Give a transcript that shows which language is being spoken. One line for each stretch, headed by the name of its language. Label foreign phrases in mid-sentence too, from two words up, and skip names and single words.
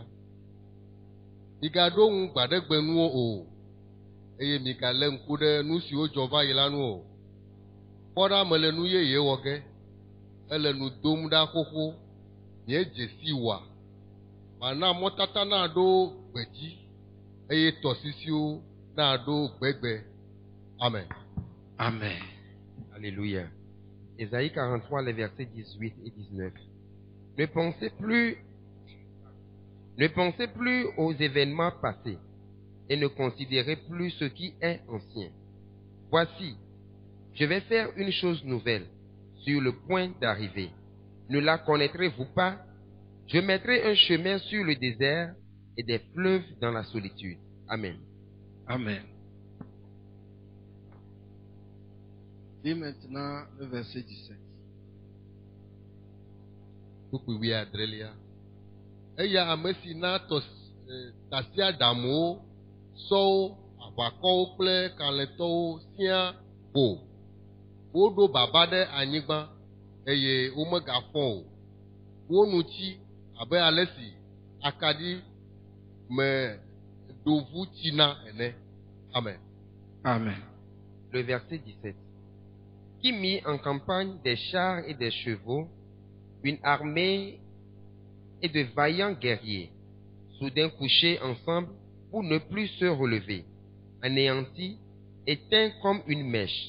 Ewe: Migado ŋu gbadegbe nuwo o, eye migale ŋku ɖe nu siwo dzɔ va yi la nu o. Kpɔɖa mele nu yeye wɔ ge, ele nu dom ɖa xoxo, miedze si wa. Mana mɔtata naɖo gbedzi, eye tɔsisiwo naɖo gbegbe. Amen. Amen.
French: Alléluia. Ésaïe 43, les versets 18 et 19. Ne pensez plus aux événements passés et ne considérez plus ce qui est ancien. Voici, je vais faire une chose nouvelle sur le point d'arriver. Ne la connaîtrez-vous pas? Je mettrai un chemin sur le désert et des fleuves dans la solitude. Amen. Amen. Dis maintenant le verset 17.
Ewe: Kukuwi adrelia. Eya ame si na tasiaɖamuwo, sɔwo, aʋakɔwo kple kalẽtɔwo sia ko. Woɖo baba ɖe anyigba eye womegafɔ o. Wonu tsi abe ale si akaɖi me ɖovu tsina ene. Amen. Amen.
French: Le verset 17. Qui mit en campagne des chars et des chevaux, une armée et de vaillants guerriers, soudain couchés ensemble pour ne plus se relever, anéantis, éteints comme une mèche.